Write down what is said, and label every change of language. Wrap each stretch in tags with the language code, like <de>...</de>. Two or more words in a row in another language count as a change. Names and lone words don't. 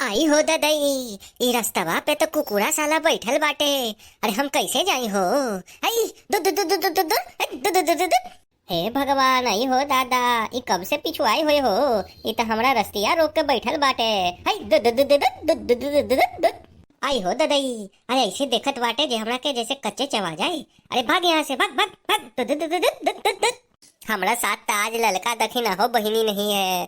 <bho>आई हो ददई, ई रस्तवा पे तो कुकुरा साला बैठल बाटे। अरे हम कैसे जाई हो? आई दु दु दु दु दु दु दु दु दु दु दु दु। हे भगवान, आई हो दादा, ई कब से पीछू आई हुए हो? ई तो हमरा रस्तिया रोक के बैठल बाटे। आई दु दु दु दु दु दु दु दु दु दु। आई हो ददई, अरे ऐसे देखत बाटे जे हमरा के जैसे कच्चे चबा जाए। अरे भाग यहाँ से, भाग भाग भाग दु दु दु दु दु दु दु। हमरा साथ तो आज ललका दखी ना हो बहिनी नहीं है।</bho>